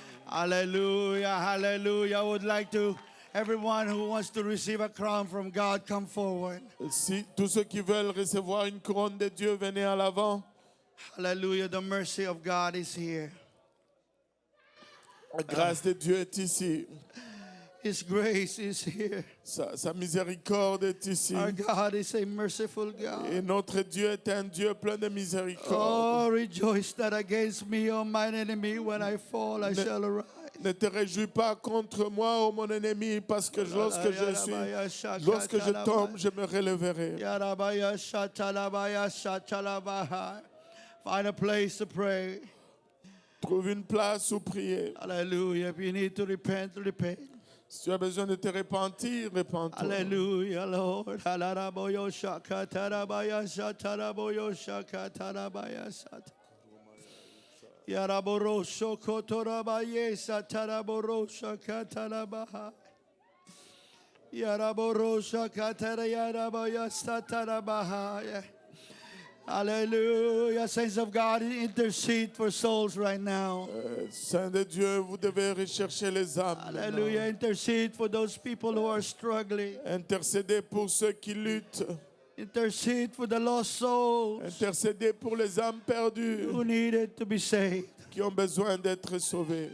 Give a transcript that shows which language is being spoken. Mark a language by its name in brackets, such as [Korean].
[English] Hallelujah, hallelujah. I would like to, everyone who wants to receive a crown from God, come forward. [French] Si tous ceux qui veulent recevoir une couronne de Dieu, venez à l'avant. [English] Hallelujah, the mercy of God is here. [French] La grâce de Dieu est ici. [English] His grace is here. [French] Sa miséricorde est ici. [English] Our God is a merciful God. [French] Et notre Dieu est un Dieu plein de miséricorde. [English] Oh, rejoice not against me, O mine enemy. When I fall, I shall arise. [French] Ne te réjouis pas contre moi, ô mon ennemi, parce que lorsque je tombe, je me relèverai. Yarabaya shatalabaya shatalabaya. [English] Find a place to pray. [French] Trouve une place où prier. [English] Hallelujah. If you need to repent, repent. [French] Si tu as besoin de te repentir, repens-toi. Hallelujah, Lord. Halaraboyo shakatarabaya shataraboyo shakatarabaya sat. Yaraboro shokotorabaye sataraboro shakatarabaha. Yaraboro shakatarayarabaya satarabaha. [English] Hallelujah. Saints of God, intercede for souls right now. [French] Saint de Dieu, vous devez rechercher les âmes. [English] Hallelujah. Intercede for those people who are struggling. [French] Intercédez pour ceux qui luttent. [English] Intercede for the lost souls [French] Intercédez pour les âmes perdues [English] who needed to be saved. [French] qui ont besoin d'être sauvées.